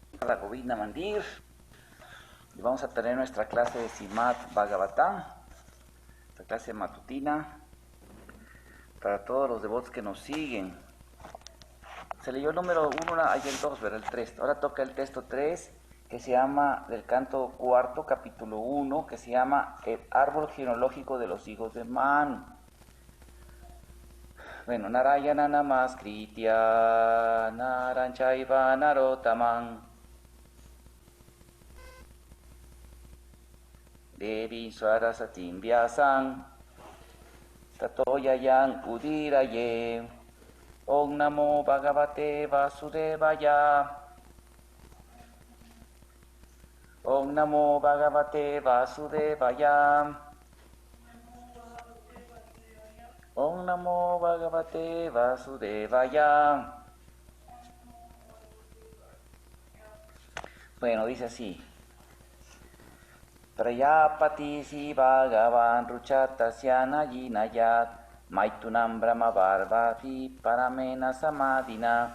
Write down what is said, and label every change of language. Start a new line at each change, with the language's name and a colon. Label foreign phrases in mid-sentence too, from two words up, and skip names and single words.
Spanish: la Govinda Mandir y vamos a tener nuestra clase de Srimad Bhagavatam, esta clase matutina para todos los devotos que nos siguen. Se leyó el número 1, hay el 2, ¿verdad? El 3. Ahora toca el texto 3, que se llama, del canto cuarto, capítulo 1, que se llama El árbol genealógico de los hijos de Manu. Bueno,
Sanskrit: Narayana Namaskritya Naranchaiva Narotaman Devi Swarasatim Vyasam Tatoyayang Udiraye Om Namo Bhagavate Vasudevaya Om Namo Bhagavate Vasudevaya Om Namo Bhagavate Vasudevaya.
Spanish: Bueno, dice así.
Sanskrit: Prayapati si Bhagavan Ruchatasya Yinayat Maitunam Brahma Bharvati Paramena Samadina.